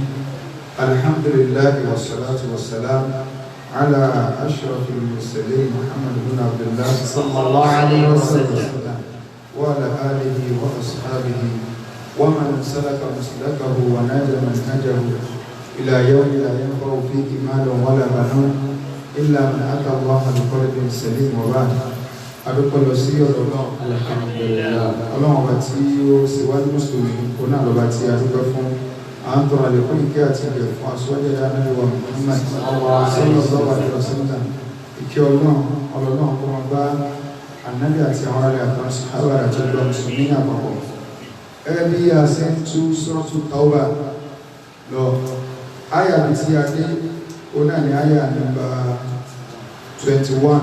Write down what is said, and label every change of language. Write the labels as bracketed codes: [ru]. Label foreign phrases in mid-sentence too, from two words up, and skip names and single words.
[ar] الحمد لله والصلاة والسلام على أشرف المرسلين محمد بن عبد الله صلى الله عليه وسلم وعلى آله وأصحابه ومن سلك مسلكه ونجى منهجه إلى يوم لا ينفع فيه مال ولا بنون إلا من أتى الله بقلب سليم وبعد. [yo] adúpẹ́ lọ sí ọ̀dọ̀ náà alhamdulillah ọlọ́run ọba tí ó ṣèwádìí mùsùlùmí kó náà lọ́ba tí a dúpẹ́ fún à ń tọrọ àlékún ìkẹ́ àti ìgẹ̀ fún aṣọ́jẹ́ anábíwá Muhammad [ar] صلى الله عليه وسلم [yo] ìkẹ́ ọlọ́run kó máa bá ànábì àti àwọn ará àtàwọn sàhábà àti ọgbà mùsùlùmí àpapọ̀. Gẹ́gẹ́ bí a ṣe ń tú Suratu Tawba lọ, àyà bí tí a dé ó náà ní àyà nọ́mbà 21.